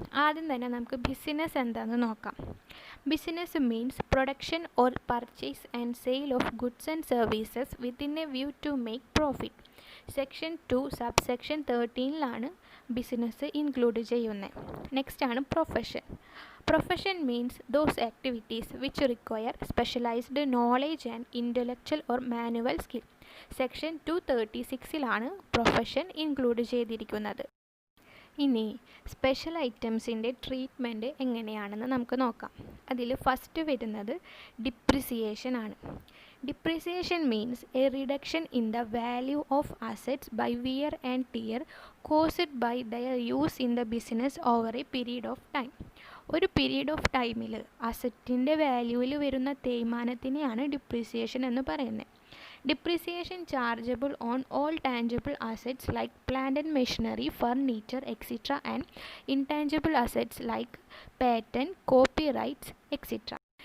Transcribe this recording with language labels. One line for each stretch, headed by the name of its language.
Malayalam: ആദ്യം തന്നെ നമുക്ക് ബിസിനസ് എന്താണെന്ന് നോക്കാം.
English: Business means production or purchase and sale of goods and services within a view to make profit.
Malayalam: Section 2 subsection 13 business include ചെയ്യുന്നത്. Next ആണ് profession.
English: Profession means those activities which require specialized knowledge and intellectual or manual skill.
Malayalam: Section 236 profession include ചെയ്തിരിക്കുന്നത്. ഇനി special ഐറ്റംസിൻ്റെ treatment എങ്ങനെയാണെന്ന് നമുക്ക് നോക്കാം. അതിൽ first വരുന്നത് depreciation ആണ്.
English: Depreciation means a reduction in the value of assets by wear and tear caused by their use in the business over a period of time.
Malayalam: ഒരു period of ടൈമിൽ അസറ്റിൻ്റെ വാല്യൂവിൽ വരുന്ന തേയ്മാനത്തിനെയാണ് depreciation എന്ന് പറയുന്നത്.
English: Depreciation chargeable on all tangible assets like plant and machinery, furniture etcetera and intangible assets like patent, copy rights etcetera.